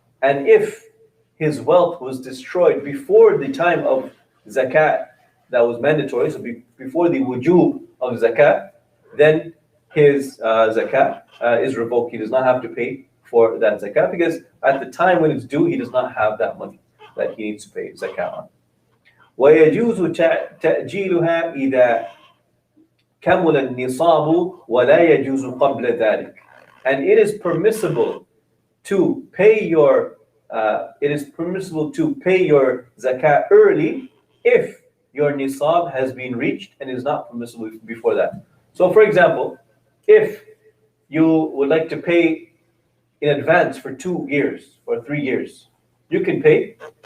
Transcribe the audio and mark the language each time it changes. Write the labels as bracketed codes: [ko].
[en] And if his wealth was destroyed before the time of zakat that was mandatory, so before the wujub of zakat, then his zakat is revoked. He does not have to pay for that zakat because at the time when it's due, he does not have that money that he needs to pay zakat on. [ar] وَيَجُوزُ تَأْجِيلُهَا إِذَا كَمُلَ النِّصَابُ وَلَا يَجُوزُ قَبْلَ ذَلك. [en] And it is permissible to pay your it is permissible to pay your zakat early if your nisab has been reached, and is not permissible before that. So for example, if you would like to pay in advance for 2 years or 3 years, you can pay.